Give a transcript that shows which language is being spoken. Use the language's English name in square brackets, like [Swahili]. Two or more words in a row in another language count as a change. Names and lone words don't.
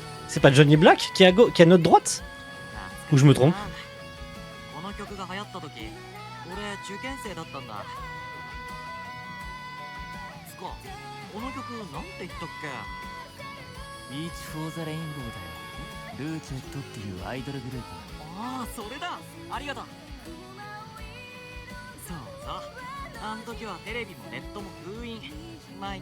[French] C'est pas Johnny Black qui est qui est à notre droite? Ou je me trompe? [Japanese] この曲が流行った時俺受験生だったんだ。つかこの曲なんて言ったっけ？リーチ・フォー・ザ・レインボーだよ。ルーチェットっていうアイドルグループ。ああそれだ、ありがとう。そうそう、あん時はテレビもネットも封印。毎日